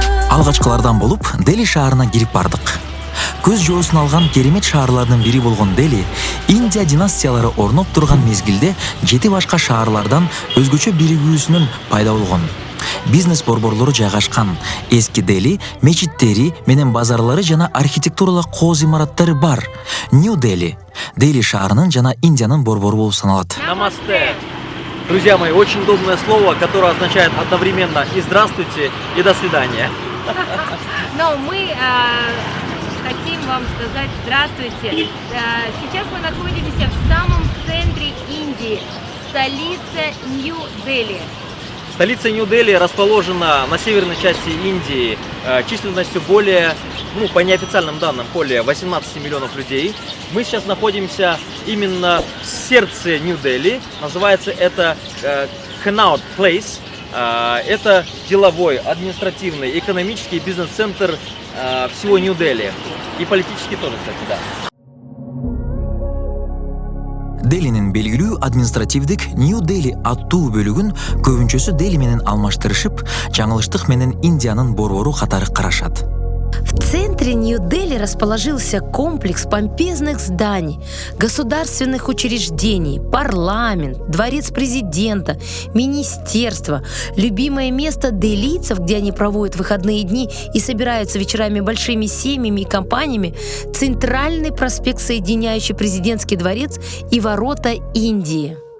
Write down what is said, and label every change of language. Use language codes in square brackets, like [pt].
[ky] Алгачкылардан болуп Дели шаарына кирип бардык. Көз жоосун алган керемет шаарлардын бири болгон Дели Индия династиялары орноп турган мезгилде 7 башка шаарлардан өзгөчө биригүүсүнөн пайда болгон. Бизнес борборлору жайгашкан. Эски Дели мечиттери менен базарлары жана архитектуралык кооз имараттары бар. Нью Дели Дели шаарынын жана Индиянын борбору болуп саналат. [hi] Намасте. [ru] Друзья мои, очень удобное слово, которое означает одновременно и здравствуйте, и до свидания. Но мы хотим вам сказать здравствуйте. Сейчас мы находимся в самом центре Индии, столица Нью-Дели. Столица Нью-Дели расположена на северной части Индии численностью более, по неофициальным данным, более 18 миллионов людей. Мы сейчас находимся именно в сердце Нью-Дели. Называется это Connaught Place. Это деловой, административный, экономический бизнес-центр всего Нью-Дели. И политический тоже, кстати, да. [ky] Делинин белгилүү административдик Нью-Дели аттуу бөлүгүн көбүнчөсү Дели менен алмаштырышып, жаңылыштык менен Индиянын борбору катары карашат. [ru] В центре Нью-Дели расположился комплекс помпезных зданий, государственных учреждений, парламент, дворец президента, министерство, любимое место делийцев, где они проводят выходные дни и собираются вечерами большими семьями и компаниями, центральный проспект, соединяющий президентский дворец и ворота Индии.